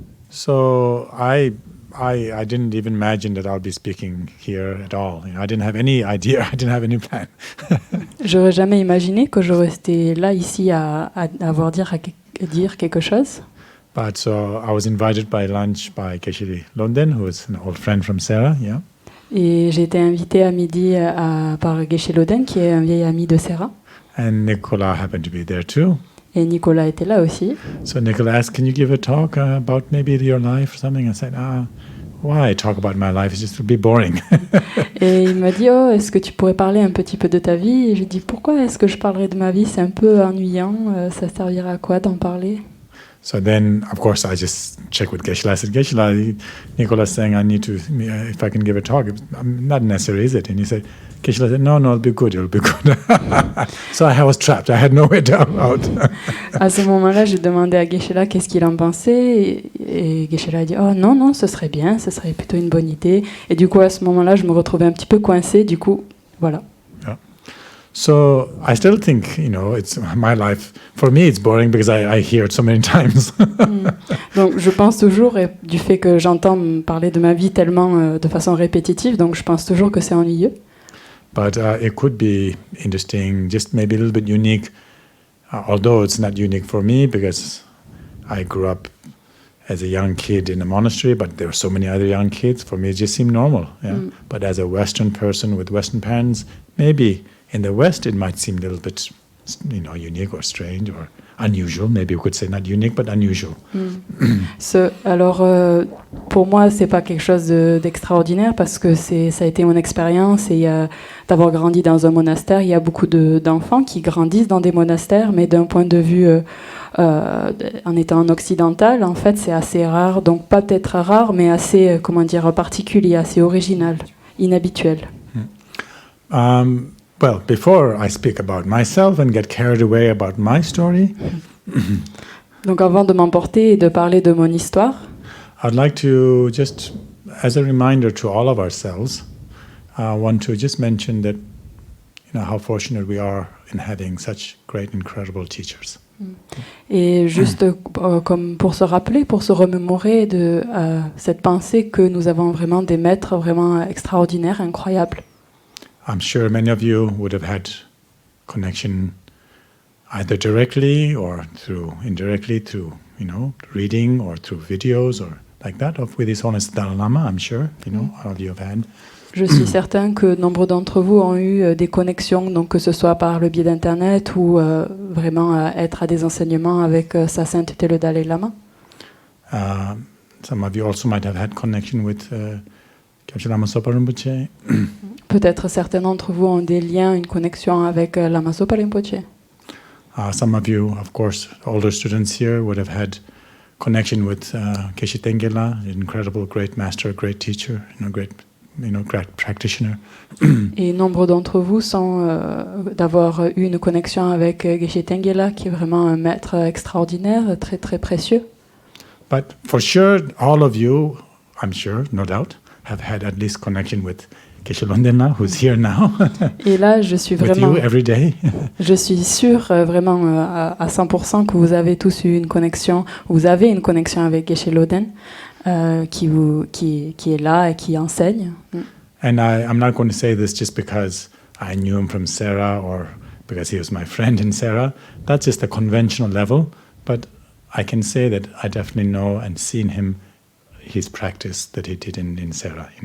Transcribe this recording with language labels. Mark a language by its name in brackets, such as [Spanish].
[English] So I didn't even imagine that I'll be speaking here at all. You know, I didn't have any idea. I didn't have any plan. [French] J'aurais jamais imaginé que j'aurais été là, ici, à dire quelque chose. [English] But so I was invited by lunch by Geshe Loden, who is an old friend from Sarah. Yeah. [French] Et j'ai été invitée à midi par Geshe Loden, qui est un vieil ami de Sarah. [English] And Nicola happened to be there too. [French] Et Nicolas était là aussi. [English] So Nicola asked, "Can you give a talk about maybe your life or something?" I said, "Why talk about my life? It just would be boring." [French] Et il m'a dit, oh, est-ce que tu pourrais parler un petit peu de ta vie? Et je dis, pourquoi est-ce que je parlerais de ma vie? C'est un peu ennuyant. Ça servira à quoi d'en parler? [English] So then, of course, I just checked with Geshe-la. I said, Geshe-la, Nicola's saying I need to, if I can give a talk. Not necessary, is it? And he said, Geshe-la said, no, it'll be good. So I was trapped. I had nowhere out. [French] À ce moment-là, j'ai demandé à Geshe-la qu'est-ce qu'il en pensait. Et Geshe-la a dit, oh non, ce serait bien, ce serait plutôt une bonne idée. Et du coup, à ce moment-là, je me retrouvais un petit peu coincée. Du coup, voilà. [English] So I still think, it's my life. For me, it's boring because I hear it so many times. [French] Donc, je pense toujours, et du fait que j'entends parler de ma vie tellement de façon répétitive, donc je pense toujours que c'est ennuyeux. [English] But it could be interesting, just maybe a little bit unique, although it's not unique for me because I grew up as a young kid in a monastery, but there were so many other young kids. For me, it just seemed normal. Yeah? But as a Western person with Western parents, maybe in the West, it might seem a little bit, unique or strange or unusual. Maybe we could say not unique, but unusual. [French] Alors, pour moi, c'est pas quelque chose d'extraordinaire parce que ça a été mon expérience et d'avoir grandi dans un monastère. Il y a beaucoup d'enfants qui grandissent dans des monastères, mais d'un point de vue en étant occidental, en fait, c'est assez rare. Donc, pas peut-être rare, mais assez, particulier, assez original, inhabituel. [English] Well, before I speak about myself and get carried away about my story, [French] donc avant de m'emporter et de parler de mon histoire, [English] I'd like to just, as a reminder to all of ourselves, want to just mention that, how fortunate we are in having such great, incredible teachers. [French] Et juste comme pour se rappeler, pour se remémorer de cette pensée que nous avons vraiment des maîtres vraiment extraordinaires, incroyables. [English] I'm sure many of you would have had connection either directly or indirectly through, reading or through videos or like that with His Holiness Dalai Lama. I'm sure, all of you have had. [French] Je suis certain que nombre d'entre vous ont eu des connexions, donc que ce soit par le biais d'Internet ou vraiment être à des enseignements avec Sa Sainteté le Dalai Lama. [English] Some of you also might have had connection with Kyabshe Lama Sopa Rinpoche. [French] Peut-être certains d'entre vous ont des liens, une connexion avec Lama Sopa Rinpoche. [English] Some of you, of course, older students here would have had connection with Geshe Tengela, an incredible, great master, great teacher, great practitioner. [French] Et nombre d'entre vous sont d'avoir eu une connexion avec Geshe Tengela, qui est vraiment un maître extraordinaire, très très précieux. [English] But for sure, all of you, I'm sure, no doubt, have had at least connection with Geshe Londena, who's here now. [French] Et là, je suis [English] with [French] vraiment, [English] you every day. [French] je suis sûre vraiment à 100% que vous avez tous eu une connexion, vous avez une connexion avec Geshe Loden. Qui est là et qui enseigne. [English] And I'm not going to say this just because I knew him from Sarah or because he was my friend in Sarah. That's just a conventional level. But I can say that I definitely know and seen his practice that he did in Sarah.